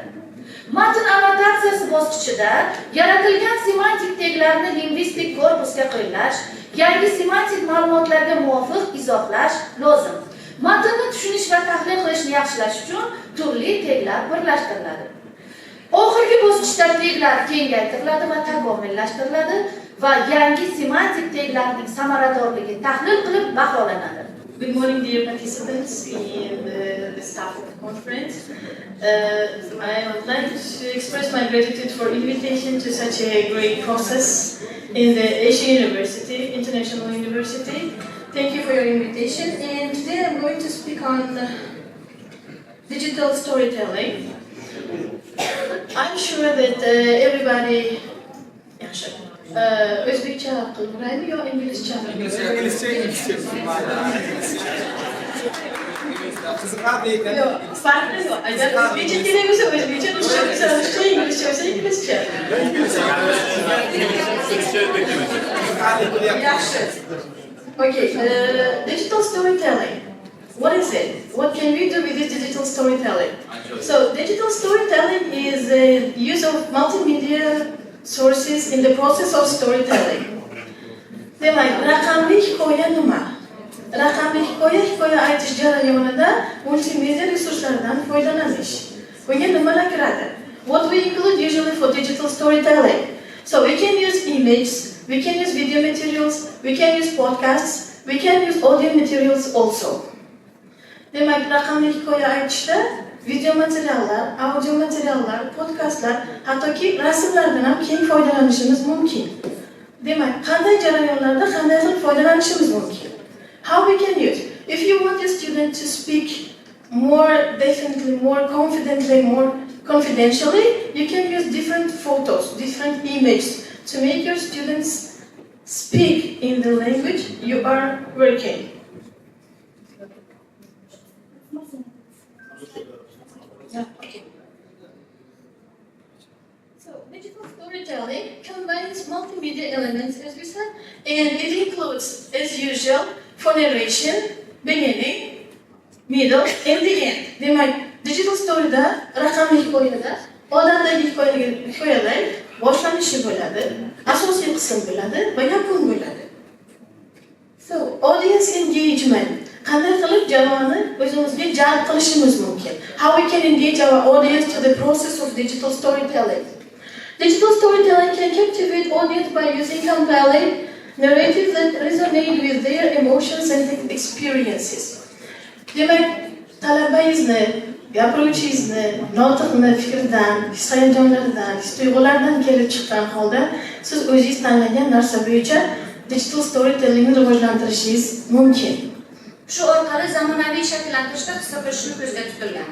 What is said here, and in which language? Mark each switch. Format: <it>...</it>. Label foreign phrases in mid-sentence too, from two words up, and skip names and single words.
<uz>Matn annotatsiyasi bosqichida yaratilgan semantik taglarni lingvistik korpusga qo'llash, yangi semantik ma'lumotlarga muvofiq izohlash lozim. Matnni tushunish va tahlil qilishni yaxshilash uchun turli taglar birlashtiriladi. Oxirgi bosqichda taglar kengaytiriladi va takomillashtiriladi va yangi semantik taglarning samaradorligi tahlil qilib baholanadi.</uz> <en>Good morning, dear participants and the staff of the conference. I would like to express my gratitude for invitation to such a great process in the Asia University, International University. Thank you for your invitation. And today I'm going to speak on digital storytelling. I'm sure that everybody.</en> <uz>O'zbekcha qilmaymi yo inglizcha? Yo'q, farqi yo'q. Agar o'zbekcha kerak bo'lsa o'zbekcha, ruscha bo'lsa ruscha, inglizcha bo'lsa inglizcha. Yaxshi.</uz> <en>Okay, digital storytelling. What is it? What can we do with this digital storytelling? So, digital storytelling is the use of multimedia sources in the process of storytelling.</en> <uz>Demak, raqamli hikoya nima? Raqamli hikoya aytish jarayonida multimedia resurslaridan foydalanish. Bunga nimalar kiradi?</uz> <en>What we include usually for digital storytelling? So we can use images, we can use video materials, we can use podcasts, we can use audio materials also.</en> <uz>Demak, raqamli hikoya aytishda video materiallar, audio materiallar, podkastlar, hattoki rasmlardan ham keng foydalanishimiz mumkin. Demak, qanday jarayonlarda qanday qilib foydalanishimiz mumkin?</uz> <en>How we can use? If you want your student to speak more definitely, more confidently, more confidentially, you can use different photos, different images to make your students speak in the language you are working. So, digital storytelling combines multimedia elements, as we said, and it includes, as usual, for narration, beginning, middle, and the end.</en> <uz>Demak,</uz> <en>digital story'da</en> <uz>raqamli hikoyada odamdagi hikoyalar boshlanishi bo'ladi, asosiy qism bo'ladi va yakun bo'ladi.</uz> <en>So, audience engagement.</en> <uz>Qanday qilib jamoani o'zimizga jalb qilishimiz mumkin?</uz> <en>How we can engage our audience to the process of digital storytelling. Digital storytelling can captivate audience by using compelling narratives that resonate with their emotions and experiences.</en> <uz>Demak, talabangizni, gapiruvchingizni, notiqni fikrdan, his-hayajonlaridan, his-tuyg'ulardan kelib chiqqan holda siz o'zingiz tanlagan narsa bo'yicha</uz> <en>digital storytellingni</en> <uz>rivojlantirishingiz mumkin. Shu orqali zamonaviy shakllantirishda hissa qo'shishni ko'zda tutilgan.</uz>